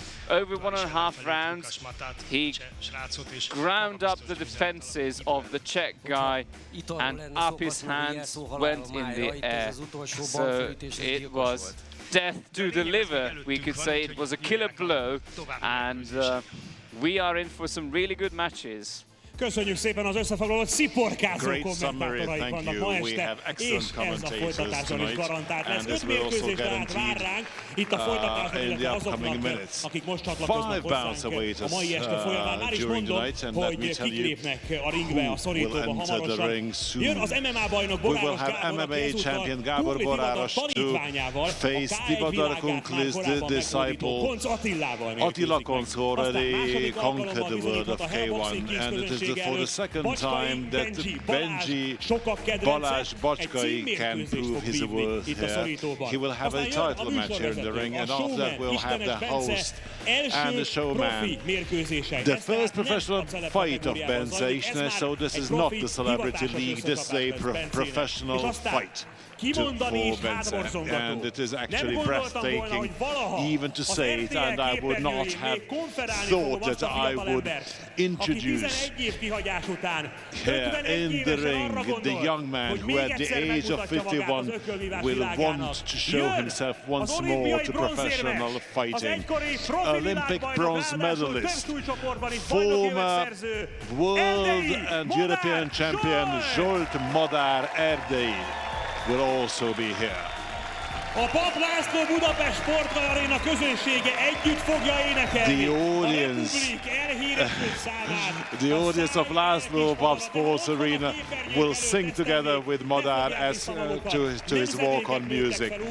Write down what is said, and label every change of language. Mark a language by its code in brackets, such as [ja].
[en] Over 1.5 rounds, he ground up the defenses of the Czech guy, and up his hands went in the air. So it was death to the liver, we could say. It was a killer blow, and we are in for some really good matches. [hu] Köszönjük szépen az összefoglalót, sziporkázó kommentátoraink vannak ma este, és ez a folytatásban is garantált lesz. 5 mérkőzés tehát vár ránk itt a folytatásban, illetve azoknak, akik most csatlakoznak hozzánk a mai este folyamán. Már is mondom, hogy kikilépnek a ringbe, a szorítóba hamarosan. Jön az MMA bajnok Boráros Gábor, aki ezúttal Kurli Tivadar tanítványával, a K1 világbajnokságban Konc Attilával mérkőzik meg. [en] Already conquered the world of K1, and it is for the second time that Benji Balázs Bacskay can prove his worth here. He will have a title match here in the ring, and after that we'll have the host and the showman. The first professional fight of Bence Isner, so this is not the Celebrity League, this is a professional fight. For Bence, and it is actually breathtaking even to say it, and I would not have thought that I would introduce here in the ring the young man who at the age of 51 will want to show himself once more to professional fighting. Olympic bronze medalist, former world and European champion Zsolt Madár Erdei will also be here. [hu] A Pap László Budapest Sportaréna közönsége együtt fogja énekelni a Republik elhíresült számát. [en] The audience of László Pap Sports Arena will sing together with Madár as to his walk-on music.